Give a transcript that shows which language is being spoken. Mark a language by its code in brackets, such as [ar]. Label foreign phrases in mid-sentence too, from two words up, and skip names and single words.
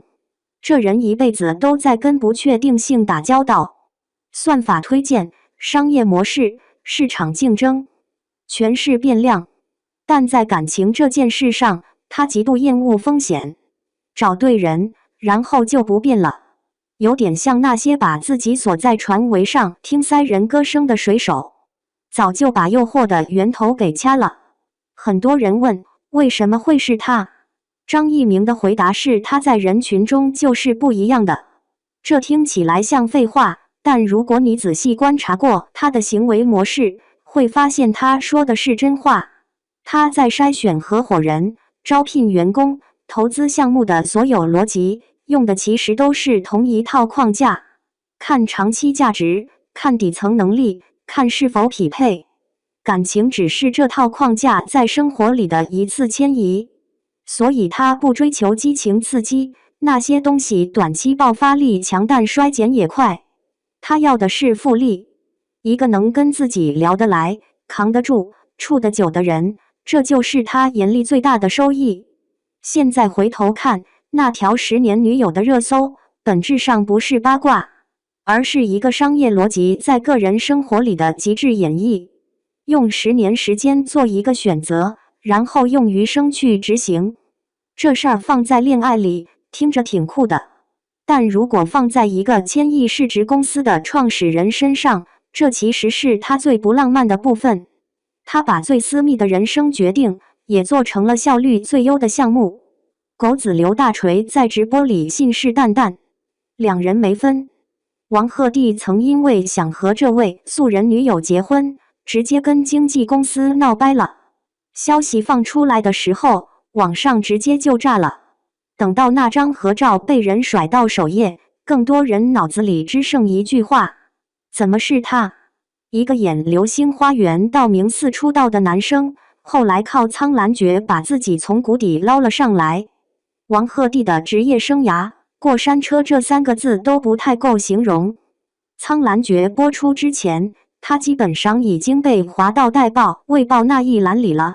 [zh] 這人一輩子都在跟不確定性打交道，算法推薦、商業模式、市場競爭，全是變量。但在感情這件事上，他極度厭惡風險，找對人，然後就不變了。有點像那些把自己鎖在船桅上聽塞人歌聲的水手，早就把誘惑的源頭給掐了。很多人問，為什麼會是他？張一鳴的回答是，他在人群中就是不一樣的。這聽起來像廢話，但如果你仔細觀察過他的行為模式，會發現他說的是真話。他在篩選合夥人、招聘員工、投資項目的所有邏輯，用的其實都是同一套框架，看長期價值，看底層能力，看是否匹配。感情只是這套框架在生活裡的一次遷移。所以他不追求激情刺激，那些東西短期爆發力強但衰減也快。他要的是複利，一個能跟自己聊得來、扛得住、處得久的人，這就是他眼裡最大的收益。現在回頭看，那條10年女友的熱搜，本質上不是八卦，而是一個商業邏輯在個人生活裡的極致演繹。用10年時間做一個選擇，然後用餘生去執行。這事兒放在戀愛裡聽着挺酷的，但如果放在一個1000億市值公司的創始人身上，這其實是他最不浪漫的部分。他把最私密的人生決定也做成了效率最優的項目。狗子劉大錘在直播裡信誓旦旦，2人沒分。王鶴棣曾因為想和這位素人女友結婚，直接跟經紀公司鬧掰了。消息放出來的時候，網上直接就炸了。等到那張合照被人甩到首頁，更多人腦子裡只剩一句話：怎麼是他？一個演《流星花園》到名次出道的男生，後來靠《蒼蘭訣》把自己從谷底撈了上來。王鶴棣的職業生涯，過山車這3個字都不太夠形容。《蒼蘭訣》播出之前，他基本上已經被華道帶爆、衛報那一欄裡了。